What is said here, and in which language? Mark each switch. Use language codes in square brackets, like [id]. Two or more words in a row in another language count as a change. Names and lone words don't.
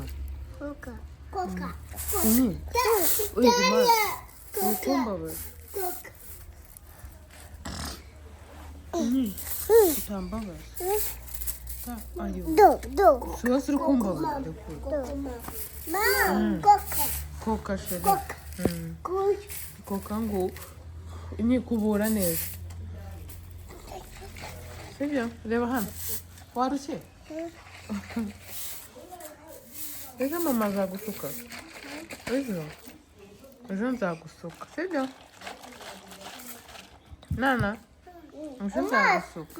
[rw] Coca. Coca. ini uri kumazi urukumbabaza Coca. ini utambabaza ayo Do. si wose uri kumbabaza Do. Ma. Coca. koka sheri Coca. Coca. koka ngo ini kubura neza sibyo reba hano warushye ejo mama azagusuka ejo nzagusuka sibyo nana ejo nzagusuka